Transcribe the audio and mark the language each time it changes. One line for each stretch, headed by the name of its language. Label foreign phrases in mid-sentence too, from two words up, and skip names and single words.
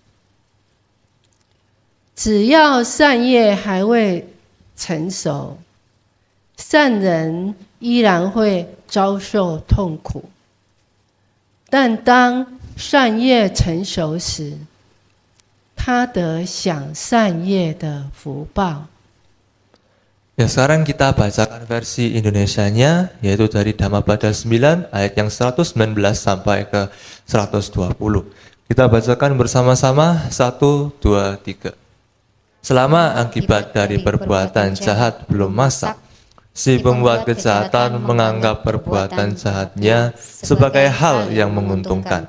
Chinese: 只要善业还未成熟，善人依然会遭受痛苦。但当善业成熟时，他得享善业的福报。
Indonesian: Ya, sekarang kita bacakan versi Indonesianya, yaitu dari Dhammapada 9 ayat yang 119 sampai ke 120. Kita bacakan bersama-sama 1, 2, 3. Selama akibat dari perbuatan jahat belum masak, Si pembuat kejahatan menganggap perbuatan jahatnya sebagai hal yang menguntungkan.